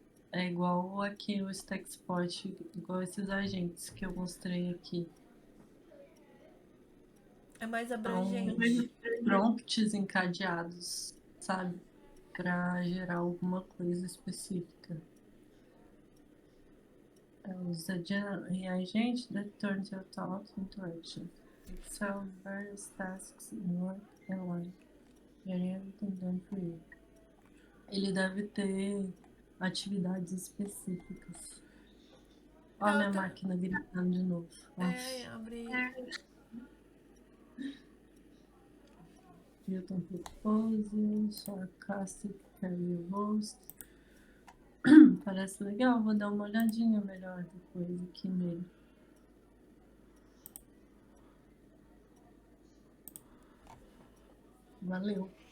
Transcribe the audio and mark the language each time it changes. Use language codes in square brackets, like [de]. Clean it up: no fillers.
[pt] É igual aqui o Stackspot, igual esses agentes que eu mostrei aqui. É mais São abrangente. prompts encadeados, sabe? Para gerar alguma coisa específica. [en] Os agents that turns your thoughts into action. Excel various tasks in work and life. Getting everything done for you. [pt] Ele deve ter atividades específicas. Ó a minha máquina gritando de novo. Abre. [en] Newton Propose, Sarcastic Career Roast. [pt] Parece legal, vou dar uma olhadinha melhor depois aqui nele. Valeu.